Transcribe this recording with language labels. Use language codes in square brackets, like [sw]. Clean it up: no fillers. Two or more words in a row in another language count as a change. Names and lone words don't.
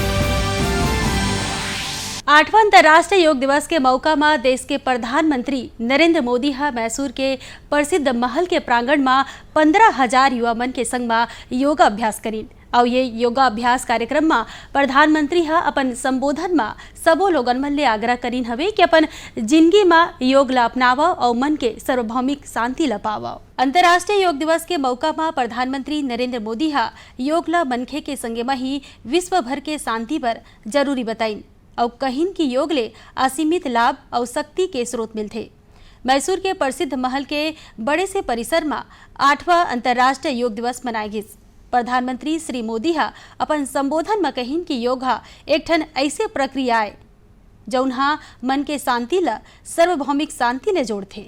[hne] 8वां अंतर्राष्ट्रीय योग दिवस के मौका में देश के प्रधानमंत्री नरेंद्र मोदी मैसूर के प्रसिद्ध महल के प्रांगण में 15,000 युवा मन के संग में योगा अभ्यास करीन और ये योगा अभ्यास कार्यक्रम में प्रधानमंत्री अपन संबोधन में सबो लोगन मन ले आग्रह करीन हवे कि अपन जिंदगी में योग ला अपनावा और मन के सार्वभौमिक शांति ला पावा। अंतर्राष्ट्रीय योग दिवस के मौका में प्रधानमंत्री नरेंद्र मोदी योग ला मनखे के संगे में ही विश्व भर के शांति पर जरूरी बताइन और कहिन की योग ले असीमित लाभ और शक्ति के स्रोत मिलते। मैसूर के प्रसिद्ध महल के बड़े से परिसर में 8वां अंतर्राष्ट्रीय योग दिवस मनाए गिस। प्रधानमंत्री श्री मोदी अपन संबोधन में कहिन कि योग एक ठन ऐसे प्रक्रिया है जौन मन के शांति ला सार्वभौमिक शांति ले जोड़थे।